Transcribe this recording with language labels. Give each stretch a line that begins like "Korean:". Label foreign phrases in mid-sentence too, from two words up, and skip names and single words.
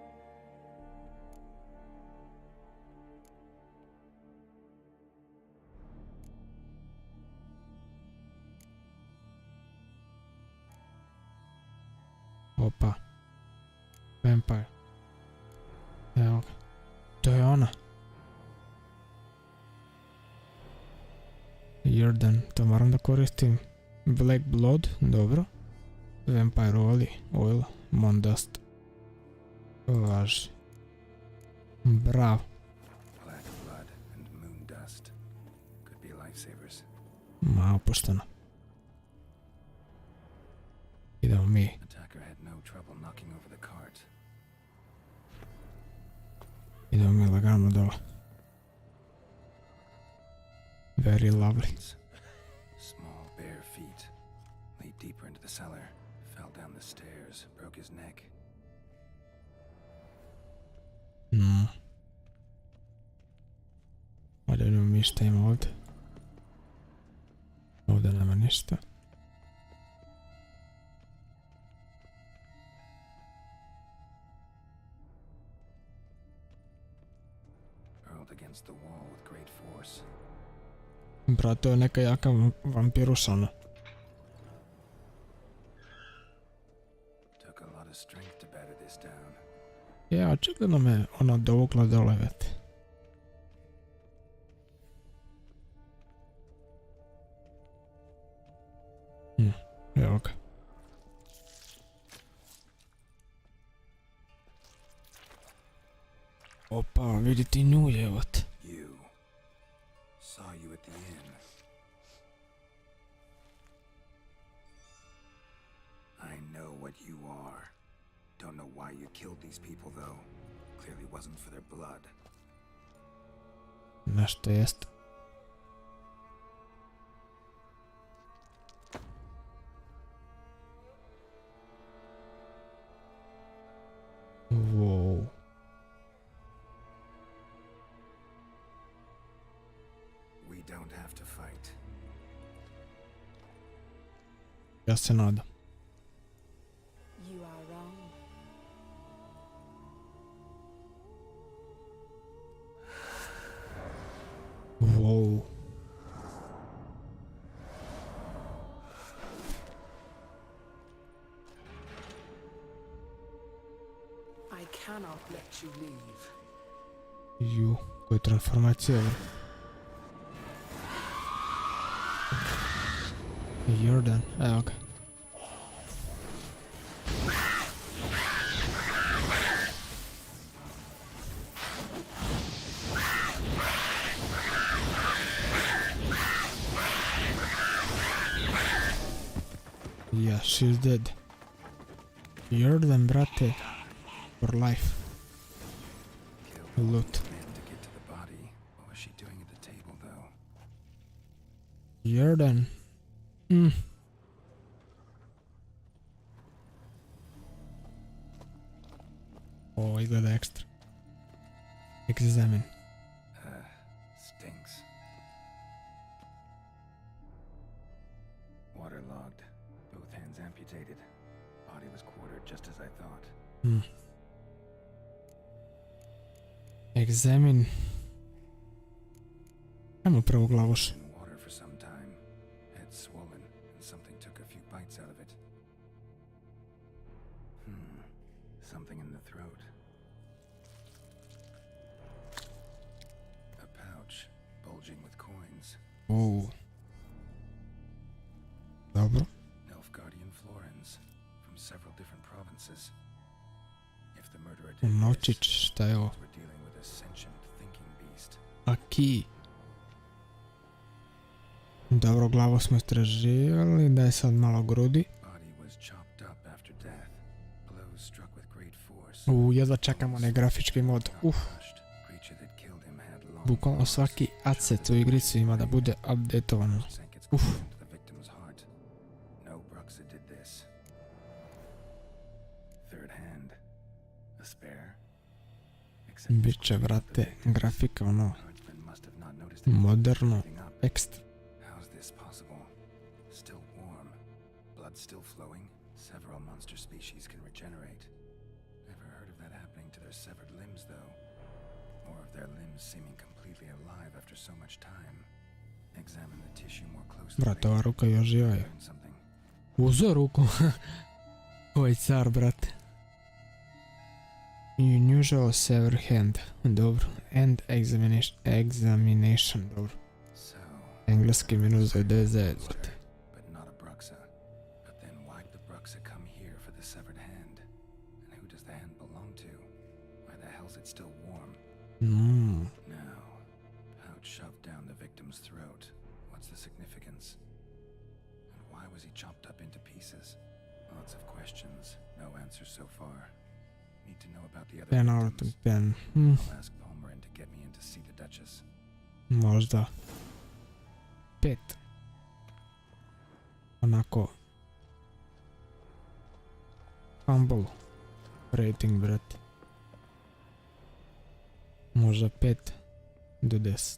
Serbian: Opa. Vampire. Evo ga. To je ona. Jordan, to moram da koristim. Black Blood, dobro. Vampire Oil, Mondust. Važi. Bravo.
English: Black blood and moon dust could be lifesavers.
Serbian: Ma, opušteno. Idemo mi.
English: Attacker had no trouble knocking over the cart.
Serbian: Idemo mi lagano dole.
English: Very lovely. Small bare feet lead deeper into the cellar. Fell down the stairs, broke his neck.
Serbian: Ovdje idemo mi šta ima ovdje. Ovdje nema ništa.
English: Hurled against the wall with great force.
Serbian: Brat, to je neka jaka vampiruša, ono.
English: Took a lot of strength to batter this down.
Serbian: Ja, očigledno me ona dovukla dole, vete. Evo ga. Opa, vidi ti nju, jevot.
English: You. Saw you at the inn. what you are. Don't know why you killed these people, though. Clearly wasn't for their blood.
Serbian: Nešto jest. Wow.
English: We don't have to fight.
Serbian: Ja se nadam.
English: You are wrong. Wow. I cannot let you leave.
Serbian: Ju, koja transformacija je. Jordan, evo ga.
English: Yeah, she's dead.
Serbian: Jordan, brate.
English: For life. Loot. To get to the body. What was she doing at the table, though?
Serbian: Jordan. O, izgleda ekstra.
English: Examine. Stinks. Waterlogged. Both hands amputated. Body was quartered just as I thought. Examine.
Serbian: Ajmo prvo glavuš.
English: In water for some time. Head swollen, and something took a few bites out of it. Something in the throat. A pouch, bulging with coins.
Serbian: O. Dobro.
English: Nilfgaardian florins, from several different provinces. If the murderer did
Serbian: Unovčić,
English: this,
Serbian: šta je ovo?
English: we're dealing with a sentient thinking beast. Aki.
Serbian: Dobro, glavu smo istraživali, daj sad malo grudi.
English: Body was chopped up after death. Blows struck with great force.
Serbian: Jedva čekamo onaj grafički mod.
English: Crushed. Creature that killed him had long
Serbian: Bukvalno svaki asset u igrici ima da bude updateovan.
English: sank its claws into the victim's heart. No Bruxa did this. Third hand. A spare. Except
Serbian: Biće, brate, grafika ono,
English: Guardsmen must have not noticed
Serbian: moderno,
English: anything up.
Serbian: ekstra.
English: How's this possible? Still warm. Blood still flowing. Several monster species can regenerate. Never heard of that happening to their severed limbs, though. Or of their limbs seeming completely alive after so much time. Examine the tissue more closely.
Serbian: Brate, ova ruka još živa je.
English: Learn something.
Serbian: Uzo ruku. Oj, car, brate.
English: Unusual sever hand. Dobro. End examination.
Serbian: Dobro.
English: So,
Serbian: Engleski minus za 99.
English: but not a Bruxa. But then why'd the Bruxa come here for the severed hand? And who does the hand belong to? Why the hell's it still warm? Now, pouch shoved down the victim's throat. What's the significance? And why was he chopped up into pieces? Lots of questions, no answers so far. Need to know about the other Pen out victims. of pen. I'll ask Palmerin to get me in to see the Duchess.
Serbian: Možda. 5. Onako. Humble. Rating, brate. Možda 5 do 10.